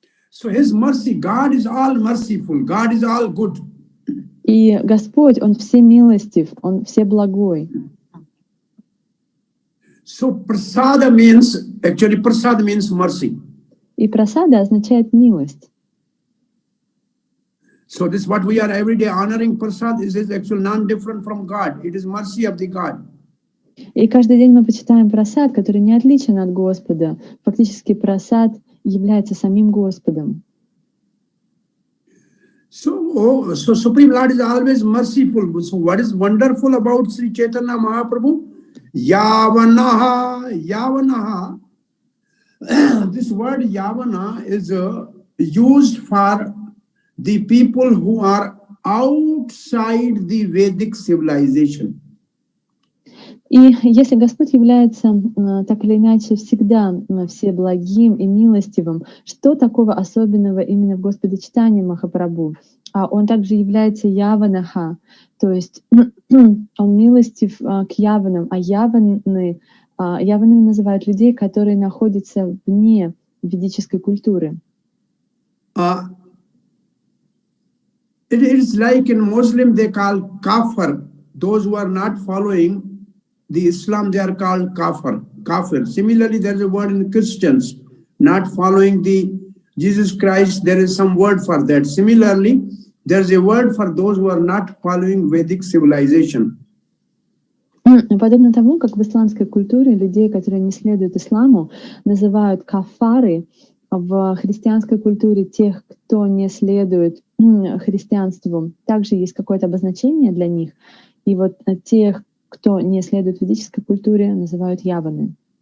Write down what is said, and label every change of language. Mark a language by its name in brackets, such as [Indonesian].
[English] So his mercy, God is all merciful, God is all good. [Russian] И Господь, Он всемилостив, Он всеблагой. [English] So prasada means, actually prasada means mercy. [Russian] И прасада означает милость. [English] So this what we are every day honoring prasad is actually non-different from God. It is mercy of the God. [Russian] И каждый день мы почитаем прасад, который не отличен от Господа. Фактически прасад является самим Господом. [English] So Supreme Lord is always merciful. So what is wonderful about Sri Chaitanya Mahaprabhu? Yavanaha, Yavanaha. This word Yavana is used for the people who are outside the Vedic civilization. [Russian] И если Господь является так или иначе всегда всеблагим и милостивым, что такого особенного именно в Господе Чайтанье Махапрабху? Он также является яванаха, то есть он милостив к яванам, а яванами называют людей, которые находятся вне ведической культуры. [English] It is like in Muslim they call kafir. Those who are not following the Islam, they are called kafir. Similarly, there is a word in Christians, not following the Jesus Christ, there is some word for that. Similarly, there is a word for those who are not following Vedic civilization. [Russian] Подобно тому, как в исламской культуре людей, которые не следуют исламу, называют кафары, в христианской культуре тех, кто не следует христианству, также есть какое-то обозначение для них. И вот тех, кто не следует ведической культуре, называют яваны.